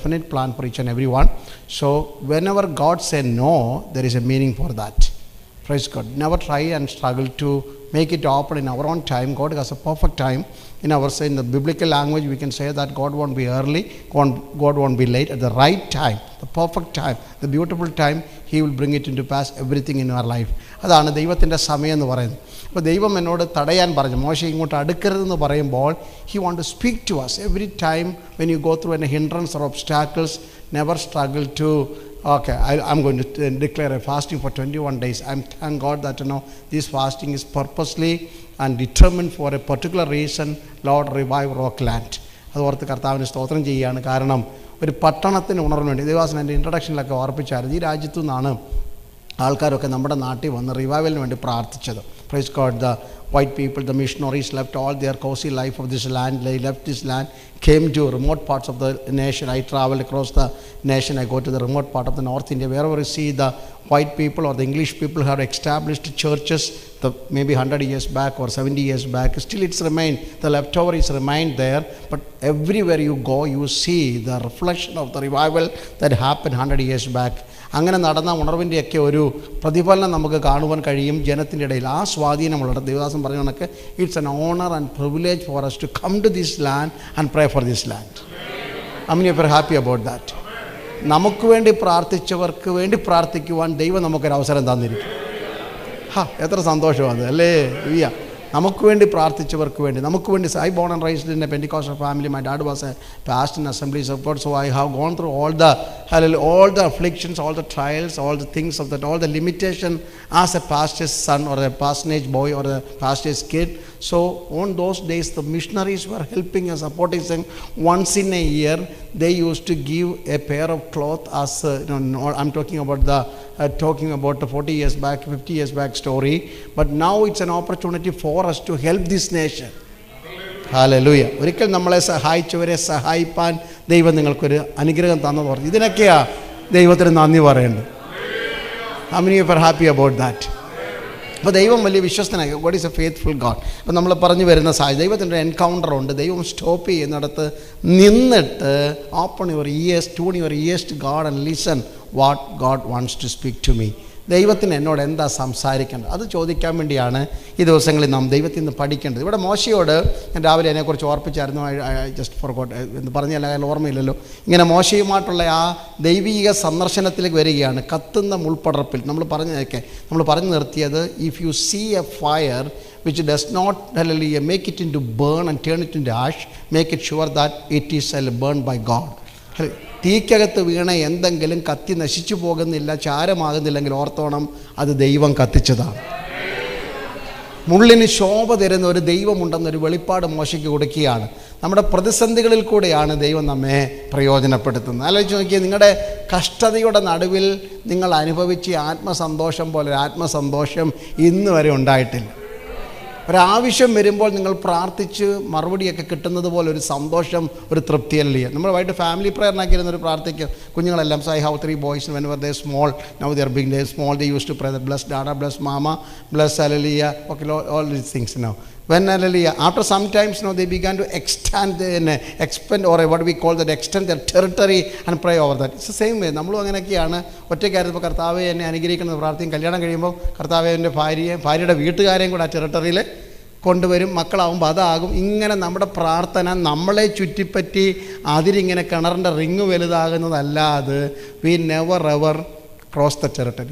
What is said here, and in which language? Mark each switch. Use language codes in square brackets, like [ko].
[en] definite plan for each and every one. So whenever God said no, there is a meaning for that. Praise God. Never try and struggle to make it happen in our own time. God has a perfect time. In the biblical language, we can say that God won't be early, God won't be late. At the right time, the perfect time, the beautiful time, He will bring it into pass, everything in our life. [ml] അതാണ് ദൈവത്തിൻ്റെ സമയം എന്ന് പറയുന്നത്. അപ്പോൾ ദൈവം എന്നോട് തടയാൻ പറഞ്ഞു, മോശെ ഇങ്ങോട്ട് അടുക്കരുതെന്ന് പറയുമ്പോൾ, [en] He want to speak to us. Every time when you go through a hindrance or obstacles, never struggle to, okay, I'm going to declare a fasting for 21 days. Thank God that this fasting is purposely and determined for a particular reason. Lord, revive Rockland. [ml] അത് ഓർത്ത് കർത്താവിന് സ്തോത്രം ചെയ്യുകയാണ്. കാരണം ഒരു പട്ടണത്തിന് ഉണർന്നു വേണ്ടി ദേവാസൻ എൻ്റെ ഇൻട്രഡക്ഷനിലൊക്കെ ഓർപ്പിച്ചായിരുന്നു, ഈ രാജ്യത്തു നിന്നാണ് ആൾക്കാരൊക്കെ നമ്മുടെ നാട്ടിൽ വന്ന് റിവൈവലിന് വേണ്ടി പ്രാർത്ഥിച്ചത്. [en] Praise God. The white people, the missionaries left all their cozy life of this land. They left this land, came to remote parts of the nation. I travel across the nation. I go to the remote part of the North India. Wherever you see the white people or the English people have established churches, maybe 100 years back or 70 years back, still it's remained, the leftover is remained there. But everywhere you go, you see the reflection of the revival that happened 100 years back. [ml] അങ്ങനെ നടന്ന ഉണർവിൻ്റെയൊക്കെ ഒരു പ്രതിഫലനം നമുക്ക് കാണുവാൻ കഴിയും ജനത്തിൻ്റെ ഇടയിൽ. ആ സ്വാധീനമുള്ള ദേവദാസൻ പറഞ്ഞ കണക്ക്, [en] It's an honour and privilege for us to come to this land and pray for this land. How many of you are happy about that? [ml] നമുക്ക് വേണ്ടി പ്രാർത്ഥിച്ചവർക്ക് വേണ്ടി പ്രാർത്ഥിക്കുവാൻ ദൈവം നമുക്കൊരു അവസരം തന്നിരിക്കും. എത്ര സന്തോഷമാണ് അല്ലേ? നമുക്ക് വേണ്ടി പ്രാർത്ഥിച്ചവർക്ക് വേണ്ടി, നമുക്ക് വേണ്ടി. [en] I born and raised in a Pentecostal family. My dad was a pastor in Assemblies of God, so I have gone through all the afflictions, all the trials, all the things of that, all the limitation as a pastor's son or a parsonage boy or a pastor's kid. So on those days, the missionaries were helping us, supporting us. Once in a year, they used to give a pair of cloth as I'm talking about the 40 years back, 50 years back story. But now it's an opportunity for us to help this nation. Hallelujah. [ml] ഒരിക്കൽ നമ്മളെ സഹായിച്ചവരെ സഹായിപ്പാൻ ദൈവം നിങ്ങൾക്കൊരു അനുഗ്രഹം തന്നു പറഞ്ഞു. ഇതിനൊക്കെയാ ദൈവത്തിന് നന്ദി പറയേണ്ടത്. [en] How many of you are happy about that? [ml] അപ്പോൾ ദൈവം വലിയ വിശ്വസ്തനായി. [en] God is a faithful God. [ml] അപ്പോൾ നമ്മൾ പറഞ്ഞു വരുന്ന ദൈവത്തിൻ്റെ എൻകൗണ്ടർ ഉണ്ട്. ദൈവം സ്റ്റോപ്പ് ചെയ്യുന്നിടത്ത് നിന്നിട്ട് [en] Open your ears, tune your ears to God and listen what God wants to speak to me. [ml] ദൈവത്തിന് എന്നോട് എന്താ സംസാരിക്കേണ്ടത്, അത് ചോദിക്കാൻ വേണ്ടിയാണ് ഈ ദിവസങ്ങളിൽ നാം ദൈവത്തിൽ നിന്ന് പഠിക്കേണ്ടത്. ഇവിടെ മോശയോട് ഞാൻ രാവിലെ അതിനെക്കുറിച്ച് ഓർപ്പിച്ചായിരുന്നു. [en] just forgot [ml] എന്ന് പറഞ്ഞാൽ അയാൾ ഓർമ്മയില്ലല്ലോ. ഇങ്ങനെ മോശയുമായിട്ടുള്ള ആ ദൈവിക സന്ദർശനത്തിലേക്ക് വരികയാണ്. കത്തുന്ന മുൾപ്പടർപ്പിൽ നമ്മൾ പറഞ്ഞു നിർത്തിയത്, if you see A fire which does not make it into burn and turn it into ash, make it sure that it is burned by God. തീക്കകത്ത് വീണ എന്തെങ്കിലും കത്തി നശിച്ചു പോകുന്നില്ല, ചാരമാകുന്നില്ലെങ്കിൽ ഓർത്തോണം, അത് ദൈവം കത്തിച്ചതാണ്. മുള്ളിന് ശോഭ തരുന്ന ഒരു ദൈവമുണ്ടെന്നൊരു വെളിപ്പാട് മോശയ്ക്ക് കൊടുക്കുകയാണ്. നമ്മുടെ പ്രതിസന്ധികളിൽ കൂടെയാണ് ദൈവം നമ്മെ പ്രയോജനപ്പെടുത്തുന്നത്. ആലോചിച്ച് നോക്കിയാൽ, നിങ്ങളുടെ കഷ്ടതയുടെ നടുവിൽ നിങ്ങൾ അനുഭവിച്ച ആത്മസന്തോഷം പോലെ ആത്മസന്തോഷം ഇന്ന് വരെ ഉണ്ടായിട്ടില്ല. ഒരാവശ്യം വരുമ്പോൾ നിങ്ങൾ പ്രാർത്ഥിച്ച് മറുപടിയൊക്കെ കിട്ടുന്നത് പോലെ ഒരു സന്തോഷം, ഒരു തൃപ്തിയല്ലേ. നമ്മളായിട്ട് ഫാമിലി പ്രയറിനാക്കിയിരുന്ന ഒരു പ്രാർത്ഥിക്കുക. കുഞ്ഞുങ്ങളെല്ലാം, [en] so I have 3 boys, whenever they are small, now they are big, they are small, they used to pray that bless Dada, bless Mama, bless Hallelujah, okay, all these things now. When Hallelujah, after some times they began to expand or what we call that, extend their territory and pray over that. It's the same way. [ml] നമ്മളും അങ്ങനെയൊക്കെയാണ്. ഒറ്റയ്ക്കായിരുന്നപ്പോൾ കർത്താവെ എന്നെ അനുഗ്രഹിക്കുന്നത് പ്രാർത്ഥിക്കും. കല്യാണം കഴിയുമ്പോൾ കർത്താവെ എൻ്റെ ഭാര്യയുടെ വീട്ടുകാരെയും കൂടെ ആ ടെറിട്ടറിയിൽ കൊണ്ടുവരും. മക്കളാവുമ്പോൾ അതാകും. ഇങ്ങനെ നമ്മുടെ പ്രാർത്ഥന നമ്മളെ ചുറ്റിപ്പറ്റി അതിരിങ്ങനെ കിണറിൻ്റെ ring വലുതാകുന്നതല്ലാതെ [en] We never ever cross the territory.